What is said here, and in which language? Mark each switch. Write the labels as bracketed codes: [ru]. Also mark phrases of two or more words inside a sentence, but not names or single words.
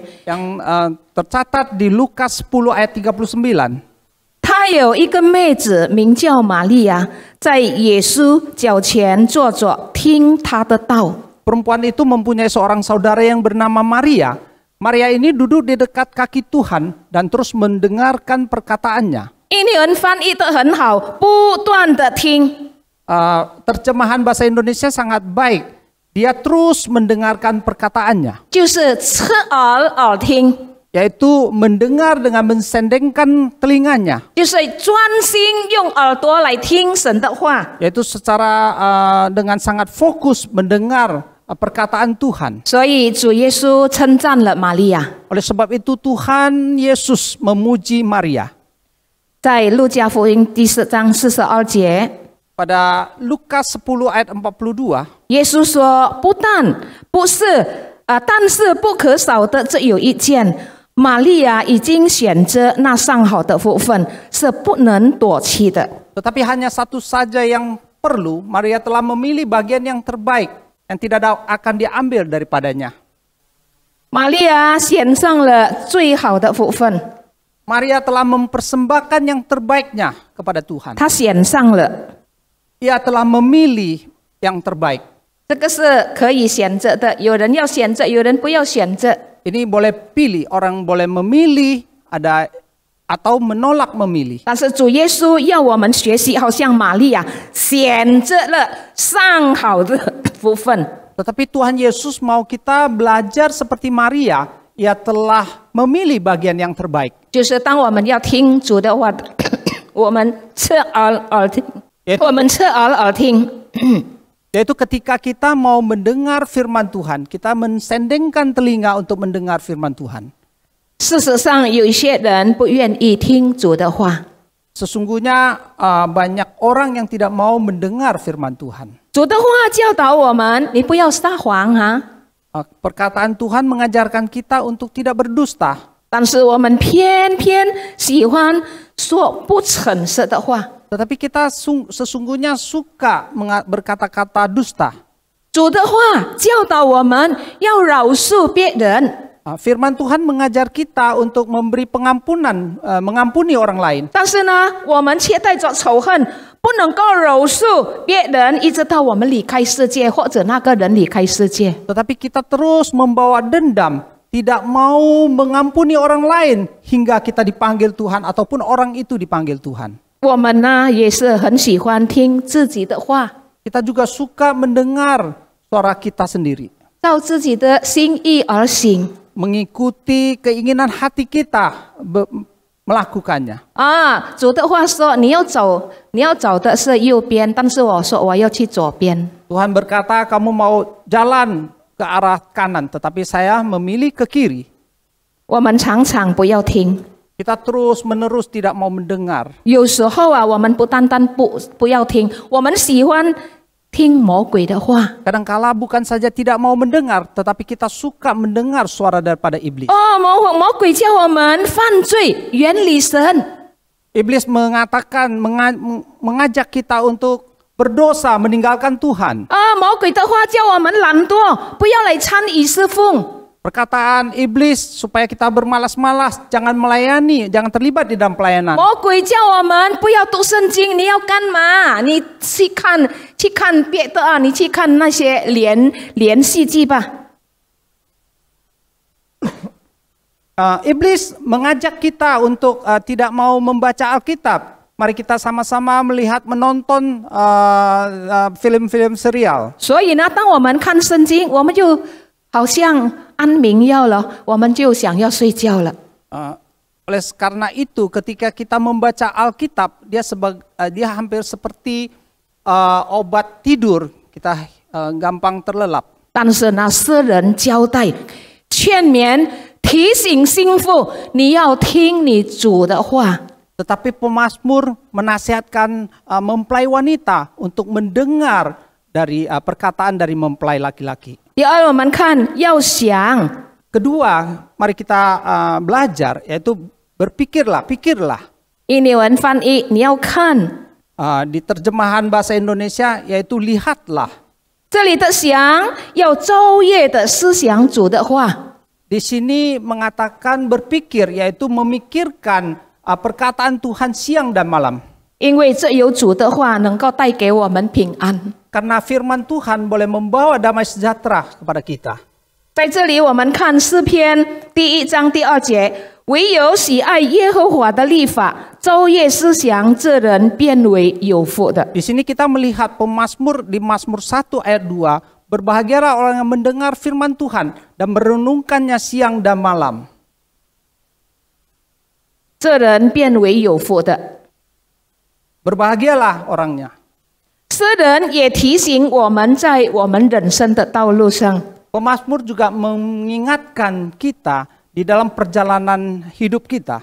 [id] yang tercatat di Lukas 10 ayat 39. [zh] 他有一个妹子名叫玛利亚，在耶稣脚前坐着，听他的道。 [id] Perempuan itu mempunyai seorang saudara yang bernama Maria. Maria ini duduk di dekat kaki Tuhan dan terus mendengarkan perkataannya. [zh] 印尼文翻译得很好，不断的听。 [id] Terjemahan bahasa Indonesia sangat baik. Dia terus mendengarkan perkataannya, [zh] 就是侧耳耳听， [id] yaitu mendengar dengan mensendengkan telinganya, [zh] 就是专心用耳朵来听神的话。 [id] yaitu secara dengan sangat fokus mendengar perkataan Tuhan. [zh] 所以主耶稣称赞了玛利亚。 [id] Oleh sebab itu Tuhan Yesus memuji Maria. [zh] 在路加福音第10章42节， [id] Pada Lukas 10 ayat 42, [zh] 耶稣说：“但是不可少的这有一件，玛利亚已经选择那上好的福分，是不能夺去的。” [id] tetapi hanya satu saja yang perlu, Maria telah memilih bagian yang terbaik yang tidak akan diambil daripadanya. [zh] 玛利亚选上了最好的福分， [id] Maria telah mempersembahkan yang terbaiknya kepada Tuhan. [zh] 她选上了， [id] Ia telah memilih yang terbaik. [zh] 这个是可以选择的。有人要选择，有人不要选择。 [id] Ini boleh pilih, orang boleh memilih atau menolak memilih. [zh] 但是主耶稣要我们学习，好像玛利亚选择了上好的福分。 [id] Tetapi Tuhan Yesus mau kita belajar seperti Maria. Ia telah memilih bagian yang terbaik. [zh] 就是当我们要听主的话，我们侧耳耳听，我们侧耳耳听。 [id] Yaitu ketika kita mau mendengar firman Tuhan, kita mensendengkan telinga untuk mendengar firman Tuhan. [zh] 事实上，有一些人不愿意听主的话。 [id] Sesungguhnya banyak orang yang tidak mau mendengar firman Tuhan. [zh] 主的话教导我们，你不要撒谎啊！ [id] Perkataan Tuhan mengajarkan kita untuk tidak berdusta. [zh] 但是我们偏喜欢说不诚实的话。 [id] Tetapi kita sesungguhnya suka berkata-kata dusta. [zh] 主的话教导我们要饶恕别人。 [id] Firman Tuhan mengajar kita untuk memberi pengampunan, mengampuni orang lain. [zh] 但是呢，我们却带着仇恨，不能够饶恕别人，一直到我们离开世界，或者那个人离开世界。 [id] Tetapi kita terus membawa dendam, tidak mau mengampuni orang lain hingga kita dipanggil Tuhan ataupun orang itu dipanggil Tuhan. [zh] 我们呢也是很喜欢听自己的话， [id] Kita juga suka mendengar suara kita sendiri, [zh] 照自己的心意而行。 [id] mengikuti keinginan hati kita melakukannya. [zh] 啊，主的话说你要走的是右边，但是我说我要去左边。 [id] Tuhan berkata kamu mau jalan ke arah kanan, tetapi saya memilih ke kiri. [zh] 我们常常不要听， [id] Kita terus menerus tidak mau mendengar. [zh] 有时候啊，我们不单单不要听，我们喜欢听魔鬼的话。 [id] Kadangkala bukan saja tidak mau mendengar, tetapi kita suka mendengar suara daripada iblis. [zh] 哦，魔鬼叫我们犯罪，远离神。 [id] Iblis mengatakan, mengajak kita untuk berdosa, meninggalkan Tuhan. [zh] 啊，魔鬼的话叫我们懒惰，不要来参与侍奉。 [id] Perkataan iblis supaya kita bermalas-malas, jangan melayani, jangan terlibat di dalam pelayanan. [zh] 魔鬼叫我们不要读圣经，你要干嘛？你去看别的啊，你去看那些连续剧吧。 [id] Iblis mengajak kita untuk tidak mau membaca Alkitab. Mari kita sama-sama melihat, menonton film-film serial. [zh] 所以呢，当我们看圣经，我们就好像安眠药了，我们就想要睡觉了。 [id] Karena itu, ketika kita membaca Alkitab, dia hampir seperti obat tidur. Kita gampang terlelap. [zh] 但是呢，诗人交代、劝勉、提醒心腹，你要听你主的话。 [id] Tetapi pemazmur menasihatkan mempelai wanita untuk mendengar dari perkataan dari mempelai laki-laki. [zh] 第二，我们看要想， [id] Kedua, mari kita belajar, yaitu pikirlah. [zh] 印尼文翻译你要看， [id] Di terjemahan bahasa Indonesia yaitu lihatlah. [zh] 这里的想要昼夜的思想主的话。 [id] Di sini mengatakan berpikir, yaitu memikirkan perkataan Tuhan siang dan malam. [zh] 因为这有主的话能够带给我们平安。 [id] Karena firman Tuhan boleh membawa damai sejahtera kepada kita. [zh] 在这里，我们看诗篇第1章第2节，唯有喜爱耶和华的律法，昼夜思想，这人变为有福的。 [id] Di sini kita melihat pemazmur di Mazmur 1 ayat 2, berbahagialah orang yang mendengar firman Tuhan dan merenungkannya siang dan malam. [zh] 这人变为有福的。 [id] Berbahagialah orangnya. [zh] 诗人也提醒我们在我们人生的道路上， [id] Pemazmur juga mengingatkan kita di dalam perjalanan hidup kita.